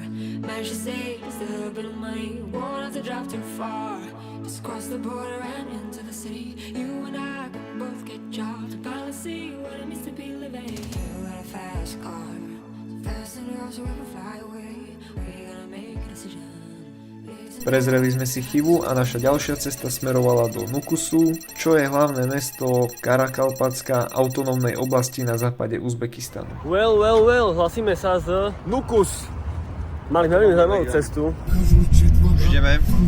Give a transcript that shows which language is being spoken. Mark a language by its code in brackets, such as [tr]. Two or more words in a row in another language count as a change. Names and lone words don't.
[en] Managed to save just a little bit of money. Won't have to drive too far. Just cross the border and into the city. You and I can both get jobs. Finally see what it means to be living. You got a fast car. Fast enough so we can fly away. We're gonna make a decision. [sk] Prezreli sme si Chivu a naša ďalšia cesta smerovala do Nukusu, čo je hlavné mesto Karakalpatská autonómnej oblasti na západe Uzbekistanu. Well, hlasíme sa z... Nukus! Mali veľmi zaujímavú cestu. Ideme.